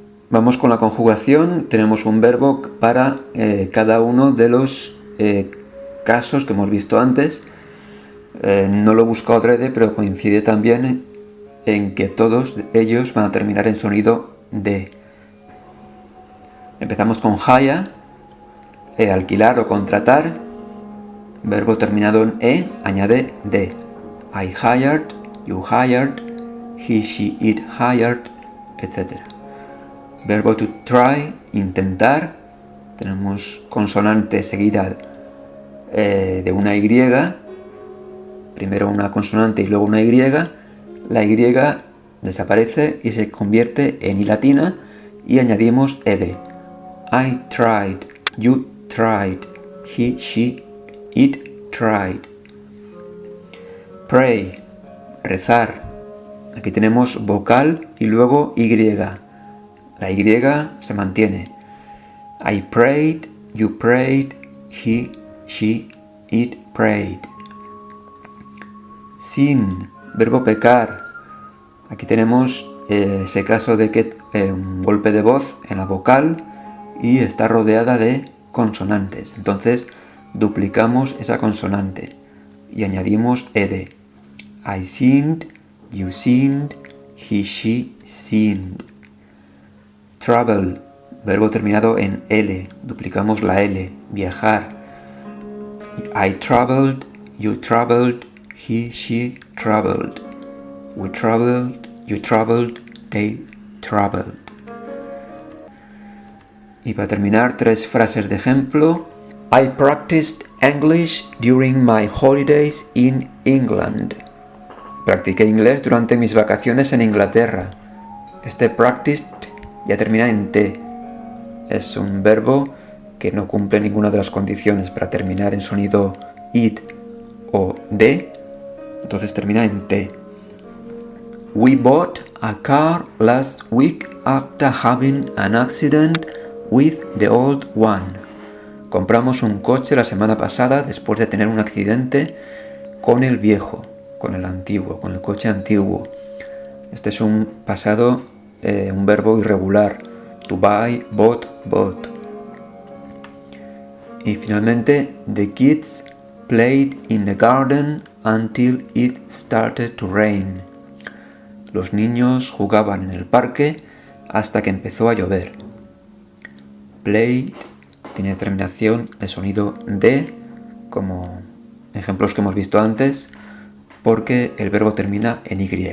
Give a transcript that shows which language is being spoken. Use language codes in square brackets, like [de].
[es] Vamos con la conjugación. Tenemos un verbo para cada uno de los casos que hemos visto antes. No lo he buscado adrede, pero coincide también en que todos ellos van a terminar en sonido D. Empezamos con hire, alquilar o contratar, verbo terminado en E, añade D. [en] I hired, you hired, he, she, it hired, etc. [es] Verbo to try, intentar, tenemos consonante seguida de una Y, primero una consonante y luego una Y, la Y desaparece y se convierte en I latina y añadimos ed. [en] I tried, you tried, he, she, it tried. [es] Pray, rezar. Aquí tenemos vocal y luego Y. La Y se mantiene. [en] I prayed, you prayed, he, she, it prayed. [es] Sin, verbo pecar. Aquí tenemos ese caso de que un golpe de voz en la vocal y está rodeada de consonantes. Entonces duplicamos esa consonante y añadimos ed. [en] I sinned, you sinned, he, she sinned. [es] Travel, verbo terminado en L, duplicamos la L, viajar. [en] I traveled, you traveled, he, she traveled. We traveled, you traveled, they traveled. [es] Y para terminar, 3 frases de ejemplo. [en] I practiced English during my holidays in England. [es] Practiqué inglés durante mis vacaciones en Inglaterra. Este practiced ya termina en T. Es un verbo que no cumple ninguna de las condiciones para terminar en sonido id o D, entonces termina en T. [en] We bought a car last week after having an accident with the old one. [es] Compramos un coche la semana pasada después de tener un accidente con el viejo, con el antiguo, con el coche antiguo. Este es un pasado, un verbo irregular. [en] To buy, bought, bought. [es] Y finalmente, [en] the kids played in the garden until it started to rain. [es] Los niños jugaban en el parque hasta que empezó a llover. Played tiene terminación de sonido D, como ejemplos que hemos visto antes, porque el verbo termina en Y.